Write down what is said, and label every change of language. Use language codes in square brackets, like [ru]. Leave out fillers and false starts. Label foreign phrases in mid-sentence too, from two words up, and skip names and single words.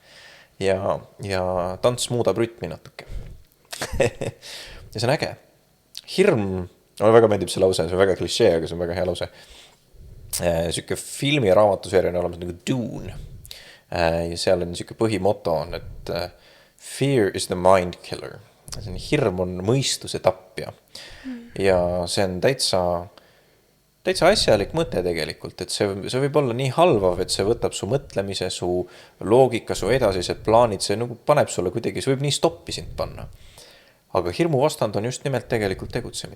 [et] Ja tants muudab rütmi natuke. Ja see on äge. Hirm, mulle väga meeldib see lause, see on väga klišee, aga see on väga hea lause. Siuke filmi ja raamatuseeria on olemas nagu Dune. Ja seal on siuke põhimoto on, et [en] fear is the mind killer. [et] Hirm on mõistuse tapja. Ja see on täitsa asjalik mõte tegelikult, et see võib olla nii halvav, et see võtab su mõtlemise, su loogika, su edasised plaanid, see nagu paneb sulle kuidagi, see võib nii stoppi sind panna. Aga hirmu vastand on just nimelt tegelikult tegutsemine.